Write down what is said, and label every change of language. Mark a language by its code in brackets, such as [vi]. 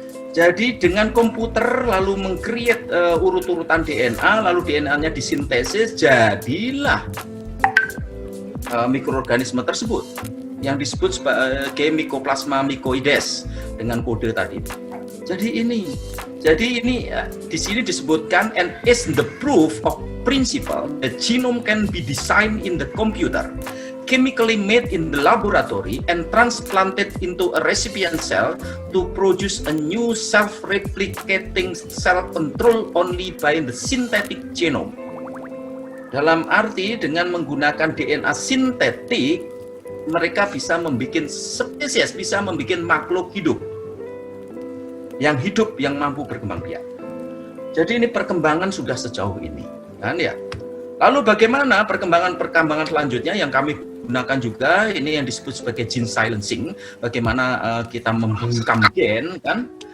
[id] Jadi dengan komputer lalu meng-create urut-urutan DNA, lalu DNA-nya disintesis, jadilah mikroorganisme tersebut yang disebut sebagai Mycoplasma mycoides dengan kode tadi. Jadi ini di sini disebutkan, [en] and is the proof of principle that genome can be designed in the computer, chemically made in the laboratory and transplanted into a recipient cell to produce a new self-replicating cell controlled only by the synthetic genome. [id] Dalam arti dengan menggunakan DNA sintetik, mereka bisa membuat spesies, bisa membuat makhluk hidup yang mampu berkembang biak. Jadi ini perkembangan sudah sejauh ini, kan ya. Lalu bagaimana perkembangan selanjutnya yang kami gunakan juga, ini yang disebut sebagai gene silencing, bagaimana kita membungkam gen, kan.